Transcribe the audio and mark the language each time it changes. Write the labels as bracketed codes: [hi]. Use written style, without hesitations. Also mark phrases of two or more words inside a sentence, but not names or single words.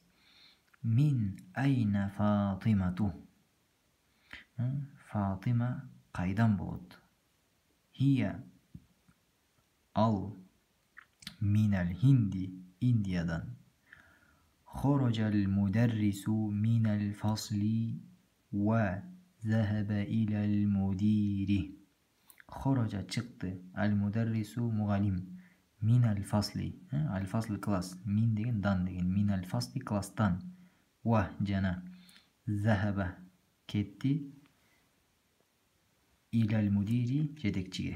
[ar] من أين فاطمة. [ky] Фатима кайдан болот? [ar] هي ال من الهند Индиядан. خرج المدرس من الفصل وذهب إلى المدير. [ky] Хорожа чыкты, ал-мударрису мугалим, [ar] من الفصل, [ky] ал-фасли класс, мин деген дан деген, [ar] من الفصل [ky] класстан, ва жана захаба кетти, [ar] إلى المدير [ky] жетекчиге.